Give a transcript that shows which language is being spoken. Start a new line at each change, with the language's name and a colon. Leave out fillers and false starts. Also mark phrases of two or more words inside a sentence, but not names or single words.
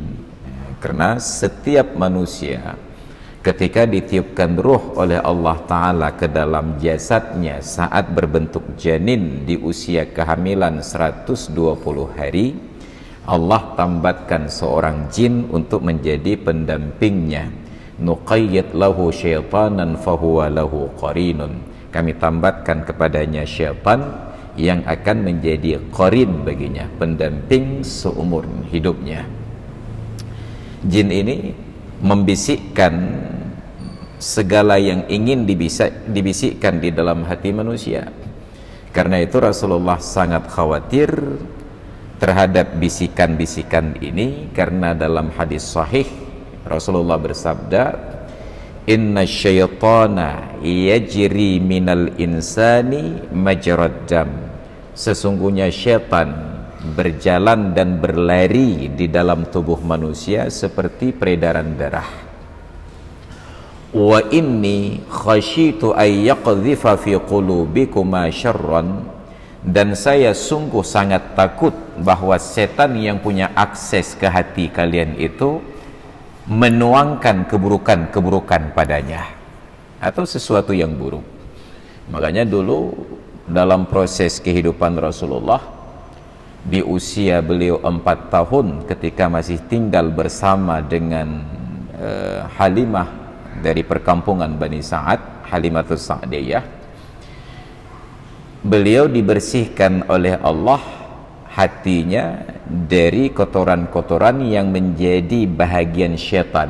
Indonesian: Karena setiap manusia ketika ditiupkan ruh oleh Allah Ta'ala ke dalam jasadnya saat berbentuk janin di usia kehamilan 120 hari, Allah tambatkan seorang jin untuk menjadi pendampingnya.
Arabic: نقيض له شيطانا فهو له قرين.
Indonesian: Kami tambatkan kepadanya syaitan yang akan menjadi qarin baginya, pendamping seumur hidupnya. Jin ini membisikkan segala yang ingin dibisikkan di dalam hati manusia. Karena itu Rasulullah sangat khawatir terhadap bisikan-bisikan ini, karena dalam hadis sahih Rasulullah bersabda,
Arabic: إن الشيطان يجري من الإنسان مجرى الدم.
Indonesian: Sesungguhnya syaitan berjalan dan berlari di dalam tubuh manusia seperti peredaran darah.
Arabic: وإني خشيت أن يقذف في قلوبكما شرا.
Indonesian: Dan saya sungguh sangat takut bahwa setan yang punya akses ke hati kalian itu menuangkan keburukan-keburukan padanya atau sesuatu yang buruk. Makanya dulu dalam proses kehidupan Rasulullah di usia beliau 4 tahun ketika masih tinggal bersama dengan Halimah dari perkampungan Bani Sa'ad, Halimatus Sa'diyah, beliau dibersihkan oleh Allah hatinya dari kotoran-kotoran yang menjadi bahagian syaitan.